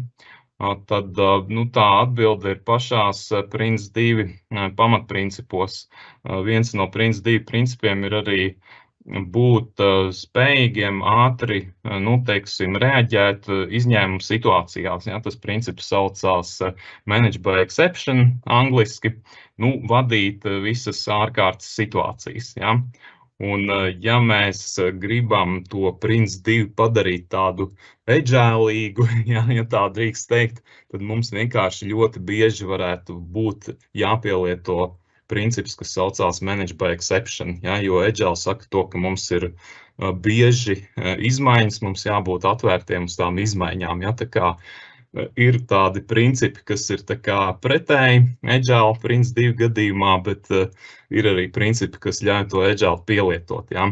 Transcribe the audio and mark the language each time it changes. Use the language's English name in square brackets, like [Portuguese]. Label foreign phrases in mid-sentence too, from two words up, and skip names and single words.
[Latvian] Tad tā atbilde ir pašās Prince2 pamatprincipos. Viens no Prince2 principiem ir arī būt spējīgiem ātri, reaģēt izņēmumu situācijās. Ja, tas princips saucās [English] manage by exception, [Latvian] angliski, vadīt visas ārkārtas situācijas. Ja. Un, ja mēs gribam to Prince2 padarīt tādu agilīgu, ja tā drīkst teikt, tad mums vienkārši ļoti bieži varētu būt jāpielieto princips, kas saucās [English] manage by exception, [Latvian] ja, jo Agile saka to, ka mums ir bieži izmaiņas, mums jābūt atvērtiem uz tām izmaiņām, ja, tā kā ir tādi principi, kas ir tā kā pretēji Agile Prince2 gadījumā, bet ir arī principi, kas ļauj to Agile pielietot, ja.